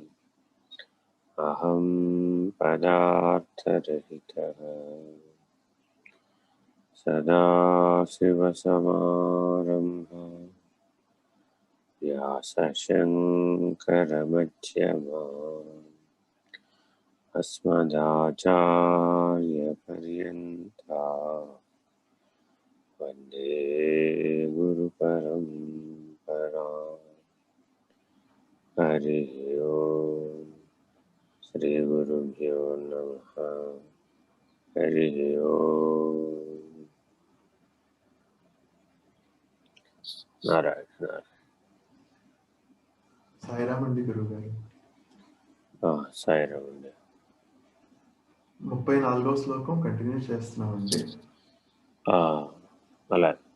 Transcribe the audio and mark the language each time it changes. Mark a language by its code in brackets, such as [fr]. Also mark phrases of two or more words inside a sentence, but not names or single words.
[sa] अहं पदार्थरहितः सदाशिवसमारम्भां व्यासशङ्करमध्यमाम् अस्मदाचार्यपर्यन्तां वन्दे गुरुपरम्परां। हरिः ओम्। श्रीगुरुभ्यो नमः। हरिः ओम्। [te] నారాయణ సాయిరామ్ అండి గురువు గారు. సాయిరామ్ అండి. 34వ శ్లోకం కంటిన్యూ చేస్తున్నామండి. అలా